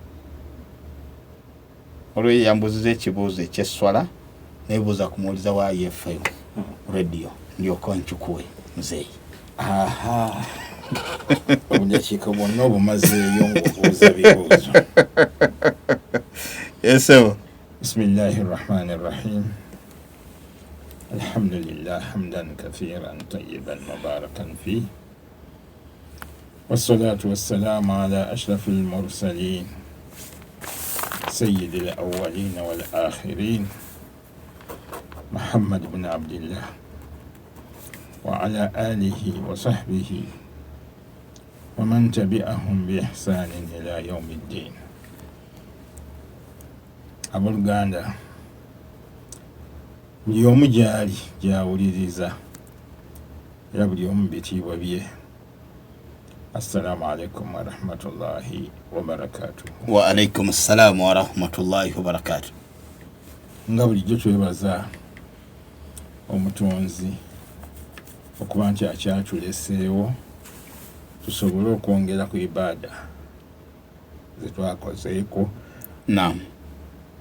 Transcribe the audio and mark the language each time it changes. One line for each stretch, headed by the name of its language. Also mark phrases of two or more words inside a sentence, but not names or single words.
Ganda: Olwo yambuziza ekibuuzo eky'esswala nebuuza ku muwuliza wa IFM radio ndyoka nkyukuwe muzeeyi. Obudakiika bwonna obumazeeyo ng'obuuza bibuuzo. Yesu.
Arabic: بسم الله الرحمن الرحيم. الحمد لله حمدا كثيرا طيبا مباركا في. والصلاة والسلام على أشرف المرسلين. سيد الأولين والآخرين محمد بن عبد الله وعلى آله وصحبه ومن تبعهم بإحسان إلى يوم الدين.
Ganda: Abooluganda buli omu gyali gyawuliriza era buli omu bitiibwa bye.
Arabic: السلام عليكم ورحمة الله وبركاته. وعليكم السلام ورحمة الله وبركاته.
Ganda: Nga bulijjo twebaza omutonzi okuba nti akyatuleseewo tusobole okwongera ku ibaada zetwakozeeko. Naam.